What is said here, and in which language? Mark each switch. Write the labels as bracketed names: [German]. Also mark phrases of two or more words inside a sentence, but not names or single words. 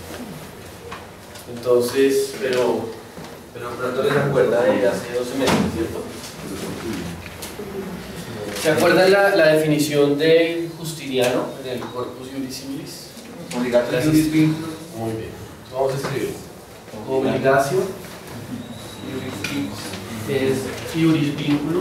[Spanish] Entonces, pero pronto les acuerda de hace 12 meses, ¿cierto? ¿Se acuerdan la definición de Justiniano en el Corpus Iuris Civilis? [Latin] Obligatio iuris vinculum. [Spanish] Muy bien. Vamos a escribir. [Latin] Obligatio es iuris vinculum.